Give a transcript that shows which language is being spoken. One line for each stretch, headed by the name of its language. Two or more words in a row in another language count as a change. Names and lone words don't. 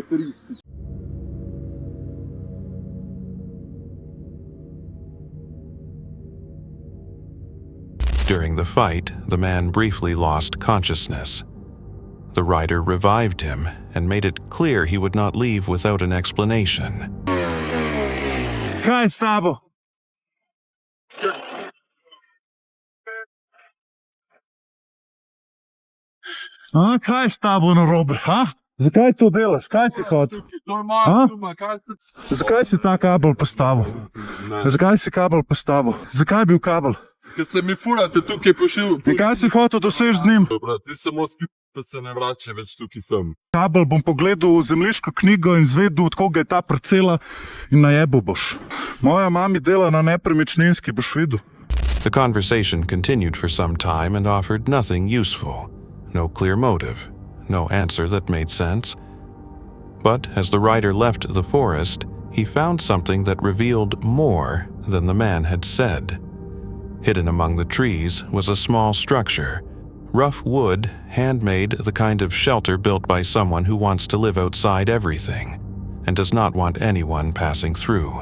English: During the fight, the man briefly lost consciousness. The rider revived him and made it clear he would not leave without an explanation.
Slovenian: Kaj s tabo? Kaj s tabo narobe, ha? Zakaj to delaš? Kaj si hotel? Zakaj si ta kabel postavil? Zakaj si kabel postavil? Zakaj je bil kabel? Ker se mi furate tukaj pošil. In kaj si hotel doseči z njim? Ti samo spit, pa se ne vrača več tukaj sem. Kabel bom pogledal v zemljiško knjigo in zvedel, od koga je ta parcela, in najebal boš. Moja mami dela na nepremičninski, boš videl.
English: The conversation continued for some time and offered nothing useful. No clear motive, no answer that made sense. But as the rider left the forest, he found something that revealed more than the man had said. Hidden among the trees was a small structure, rough wood, handmade, the kind of shelter built by someone who wants to live outside everything and does not want anyone passing through.